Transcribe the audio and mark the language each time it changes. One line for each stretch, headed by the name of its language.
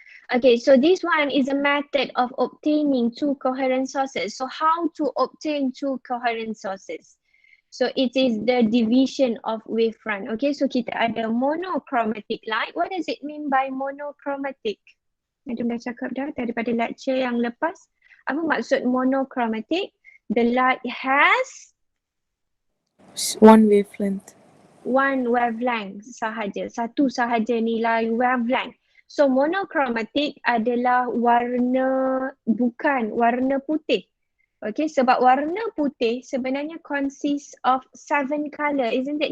English: Okay, so this one is a method of obtaining two coherent sources. So how to obtain two coherent sources? So it is the division of wavefront. Okay, so
Malay: kita ada
English: monochromatic light. What does it mean by monochromatic?
Malay: Madam dah cakap dah daripada lecture yang lepas. Apa maksud
English: monochromatic? The light has one wavelength. One wavelength
Malay: sahaja. Satu sahaja nilai wavelength. So monochromatic adalah warna, bukan warna putih. Okay, sebab warna putih sebenarnya
English: consists of 7 colour, isn't it?